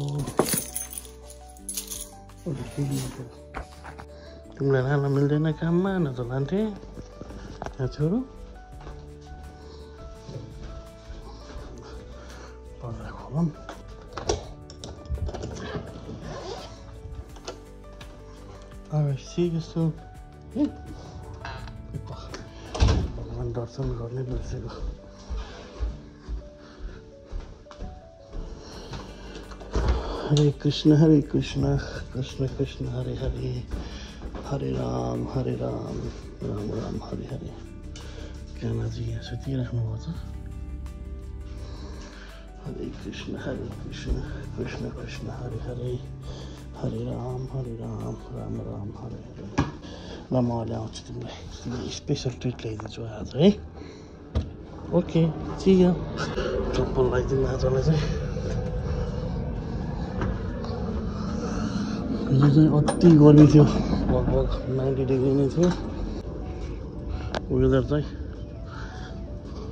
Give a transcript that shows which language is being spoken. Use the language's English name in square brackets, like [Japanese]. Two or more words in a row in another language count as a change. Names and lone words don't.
[Nepali] तिमीलाई लान मिल्दैन काममा न त लान्थे छोरो पर्दा खोलौँ सिकेछु भगवान् दर्शन गर्ने बिर्सेको [Sanskrit] हरे कृष्ण कृष्ण कृष्ण हरे हरे हरे राम राम राम हरे हरे [Nepali] ज्ञानाजी यहाँ सुतिराख्नु भएको छ [Sanskrit] हरे कृष्ण कृष्ण कृष्ण हरे हरे हरे राम राम राम हरे हरे [Nepali] ल म अहिले आउँछु तिमीलाई [English] special treat [Nepali] ल्याइदिन्छु आज है ओके चिया चप्पल लगाइदिनु आजलाई चाहिँ हिजो चाहिँ अति गर्मी थियो लगभग 90 डिग्री नै थियो वेदर चाहिँ